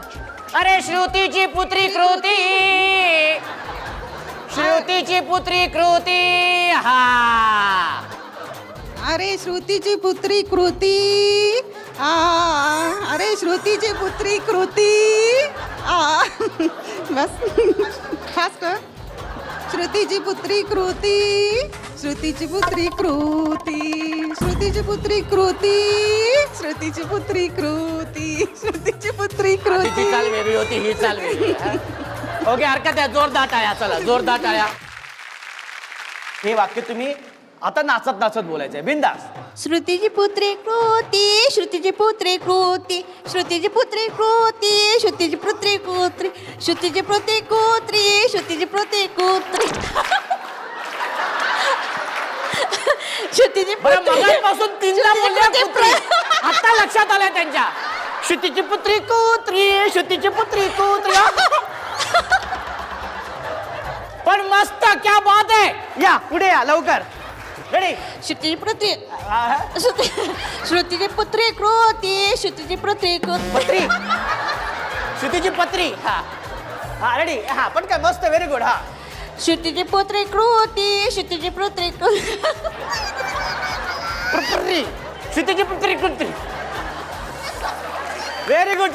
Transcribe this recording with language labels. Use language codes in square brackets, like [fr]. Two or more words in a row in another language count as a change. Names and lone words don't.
[mr] अरे श्रुतीची पुत्री कृती, श्रुतीची पुत्री कृती. हा. अरे श्रुतीची पुत्री कृती, अरे श्रुतीची पुत्री कृती. [hi] बस खास कर. [mr] श्रुतीची पुत्री कृती, श्रुतीची पुत्री कृती, श्रुतीची पुत्री कृती, श्रुतीची पुत्री कृती, श्रुतीची पुत्री कृती. तिची चाल वेगळी होती, ही चाल वेगळी. ओके, हरकत आहे. जोरदार टाळ्या. चला, जोरदार टाळ्या. हे वाक्य तुम्ही आता नाचत नाचत बोलायचंय, बिंदास. श्रुतीची पुत्री कृती, श्रुतीची पुत्री कृती, श्रुतीची पुत्री कृती, श्रुतीची पुत्री कृती, श्रुतीची पुत्री कृती, श्रुतीची पुत्री कृती, श्रुतीची बरं, मगापासून 3दा बोलल्या पुत्री. आता लक्षात आलंय त्यांच्या. श्रुतीची पुत्री कुत्री, श्रुतीची पुत्री कुत्री. पण मस्त, [hi] क्या बात [mr] आहे. या पुढे या लवकर. रेडी? श्रुतीची पुत्री, श्रुतीची पुत्री कृती, श्रुतीची पुत्री कृती. पत्री. श्रुतीची पत्री. हा हा, रेडी. हा, पण काय मस्त, [en] very good. हा. [mr] श्रुतीची पुत्री कृती, श्रुतीची पुत्री कृती. पत्री. श्रुतीची पुत्री कुत्री. [en] very good.